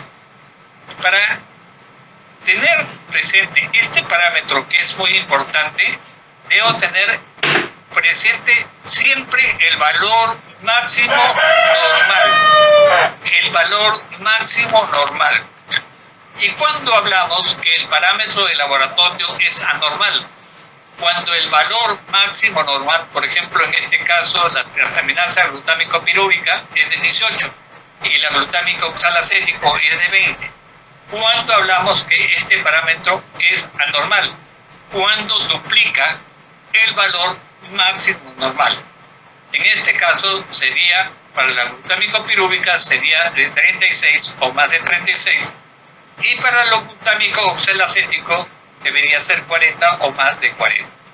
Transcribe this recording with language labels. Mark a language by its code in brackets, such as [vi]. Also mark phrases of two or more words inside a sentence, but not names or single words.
[es] Para tener presente este parámetro, que es muy importante, debo tener presente siempre el valor máximo normal. El valor máximo normal. ¿Y cuando hablamos que el parámetro de laboratorio es anormal? Cuando el valor máximo normal, por ejemplo, en este caso, la transaminasa glutámico pirúvica es de 18 y la glutámico oxalacético es de 20. Cuando hablamos que este parámetro es anormal, cuando duplica el valor máximo normal. En este caso sería, para la glutámico pirúvica sería de 36 o más de 36, y para el glutámico oxalacético debería ser 40 o más de 40.